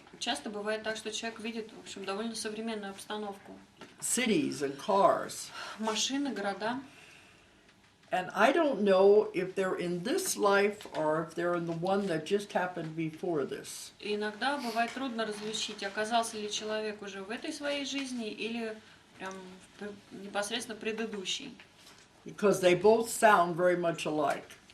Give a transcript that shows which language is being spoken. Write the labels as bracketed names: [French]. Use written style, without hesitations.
[Russian] часто бывает так, что человек видит, в общем, довольно современную обстановку. [English] Cities and cars. [Russian] Машины, города. [English] And I don't know if they're in this life or if they're in the one that just happened before this. [Russian] И иногда бывает трудно различить, оказался ли человек уже в этой своей жизни или прям непосредственно предыдущей. [English] Because they both sound very much alike.